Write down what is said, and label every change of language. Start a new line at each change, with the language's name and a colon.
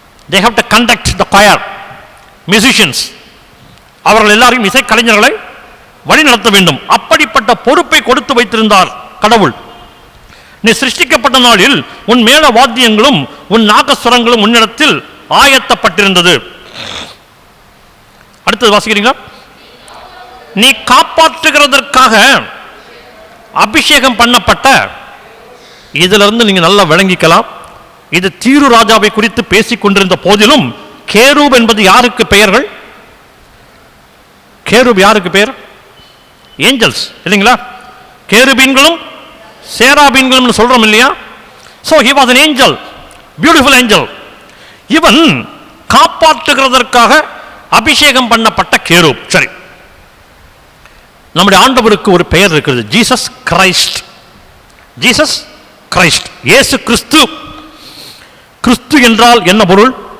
English: they have to conduct the choir, musicians.
Tamil: அவர்கள் எல்லாரையும் இசை கலைஞர்களை வழி நடத்த வேண்டும். அப்படிப்பட்ட பொறுப்பை கொடுத்து வைத்திருந்தார் கடவுள். நீ சிருஷ்டிக்கப்பட்ட நாளில் உன் மேல வாத்தியங்களும் உன் நாகஸ்வரங்களும் உன்னிடத்தில் ஆயத்தப்பட்டிருந்தது. அடுத்தது வாசிக்கிறீங்களா? நீ காப்பாற்றுகிறதற்காக அபிஷேகம் பண்ணப்பட்ட. இதிலிருந்து நீங்க நல்லா விளங்கிக்கலாம். இது தீரு ராஜாவை குறித்து பேசிக் கொண்டிருந்த போதிலும் கேரூப் என்பது யாருக்கு பெயர்கள்? கேரூப் யாருக்கு பெயர்? ஏஞ்சல்ஸ் இல்லைங்களா? கேருபீன்களும் சேராபீன்களும் சொல்றோம் இல்லையா?
English: so he was an angel, beautiful angel.
Tamil: இவன் காப்பாற்றுகிறதற்காக அபிஷேகம் பண்ணப்பட்ட கேரூப். சரி, நம்முடைய ஆண்டவருக்கு ஒரு பெயர் இருக்கிறது, ஜீசஸ் கிரைஸ்ட். ஜீசஸ் கிரைஸ்ட், இயேசு கிறிஸ்து. கிறிஸ்து என்றால் என்ன பொருள்?